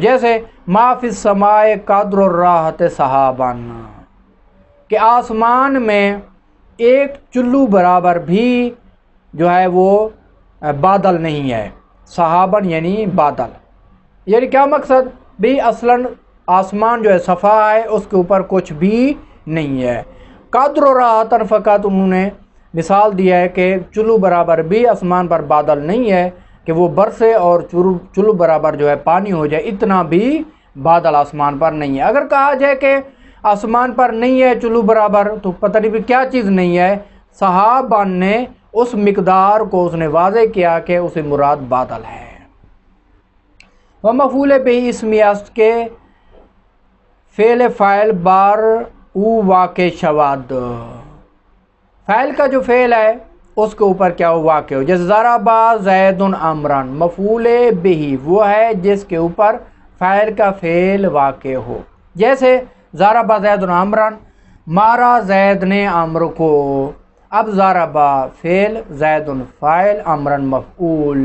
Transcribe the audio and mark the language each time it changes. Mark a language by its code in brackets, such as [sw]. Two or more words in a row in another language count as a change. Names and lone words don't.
[ur] جیسے [ar] ما فی السماء قدر الراحت صحابن، [ur] کہ آسمان میں ایک چلو برابر بھی جو ہے وہ بادل نہیں ہے، صحابن یعنی بادل، یعنی کیا مقصد بھی؟ اصلاً آسمان جو ہے صفحہ ہے، اس کے اوپر کچھ بھی نہیں ہے۔ [ar] قدر و راحتن، [ur] فقط انہوں نے مثال دیا ہے کہ چلو برابر بھی آسمان پر بادل نہیں ہے کہ وہ برسے اور چلو برابر جو ہے پانی ہو جائے، اتنا بھی بادل آسمان پر نہیں ہے۔ اگر کہا جائے کہ آسمان پر نہیں ہے چلو برابر، تو پتہ نہیں بھی کیا چیز نہیں ہے، صحابان نے اس مقدار کو اس نے واضح کیا کہ اسے مراد بادل ہے۔ [fa] ومفعول به اسمی است کے فعل فاعل بار او واقع شواد، [ur] فاعل کا جو فعل ہے اس کے اوپر کیا ہو؟ واقع ہو۔ جیسے [ar] ضرب زید عمران، [ur] مفعول به وہ ہے جس کے اوپر فاعل کا فعل واقع ہو۔ جیسے [ar] ضرب زید عمران، [ur] مارا زید نے عمر کو، اب ضرب فعل، زید فاعل، عمران مفعول۔